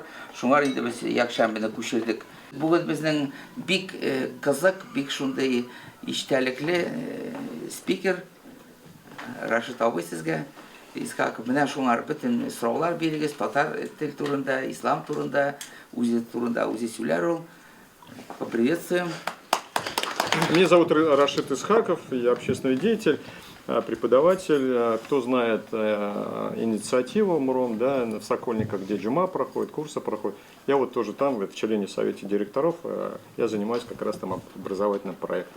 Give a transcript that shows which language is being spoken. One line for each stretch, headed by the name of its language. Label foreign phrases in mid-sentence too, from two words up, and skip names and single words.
Tatar: Шуңар инде без якшәмбене күчердек. Бүген безнең бик кызык, бик шундый иштәлекле спикер Рашид абый сезгә. Исхаков, менә шуңар бөтен сораулар бирегез, татар тел турында, ислам турында, үзе сөйләр ул.
Russian: Поприветствуем. Меня зовут Рашид Исхаков, я общественный деятель, преподаватель. Кто знает инициативу МРОМ, да, в Сокольниках, где джума проходит, курсы проходят. Я вот тоже там, в члене совете директоров, я занимаюсь как раз там образовательным проектом.